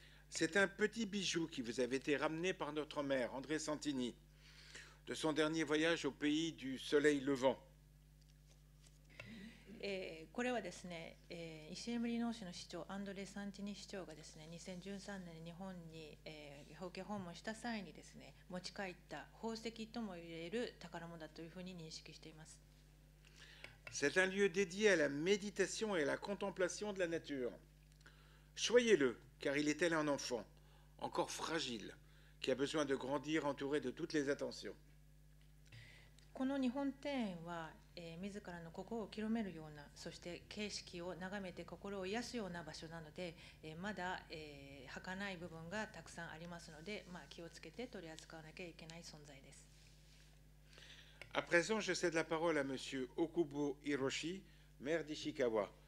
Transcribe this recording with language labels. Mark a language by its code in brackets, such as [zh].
[fr] C'est un petit bijou qui vous avait été ramené par notre maire, André Santini, de son dernier voyage au pays du soleil levant. [ja] これはですね、石入森農市の市長アンドレ・サンティニ市長がですね、2013年に日本に、表敬訪問した際にですね、持ち帰った宝石ともいえる宝物だというふうに認識しています。 [fr] C'est un lieu dédié à la méditation et à la contemplation de la nature. Choyez-le, car il est tel un enfant, encore fragile, qui a besoin de grandir entouré de toutes les attentions. [ja] この日本庭園は、自らの心を清めるような、そして景色を眺めて心を癒すような場所なので、まだ、儚い部分がたくさんありますので、気をつけて取り扱わなきゃいけない存在です。 [fr] À présent, je cède la parole à Monsieur Okubo Hiroshi, maire d'Ishikawa.